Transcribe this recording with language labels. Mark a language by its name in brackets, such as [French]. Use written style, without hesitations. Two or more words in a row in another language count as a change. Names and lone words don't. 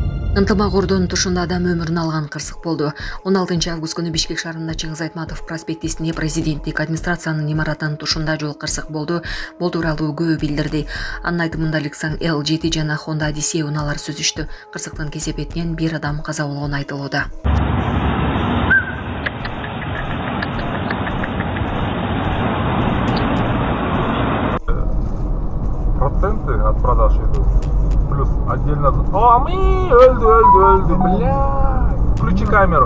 [Kyrgyz] Ынтымақ тушунда адам өмүрүн алган кырсык болду. 16 август күнү Бишкек шаарында Чыңгыз Айтматов проспектисинде президенттик администрациянын имаратынын тушунда жол кырсык болду. Бул тууралуу көбү билдирди. Анын айтымында Lexus L7 жана Honda Odyssey унаалары сүзүштү. Кырсыктын кесепетинен бир адам каза болгону айтылууда. [Russian] Проценты от продаж идут. Плюс отдельно... Öldü, бля. Включи камеру.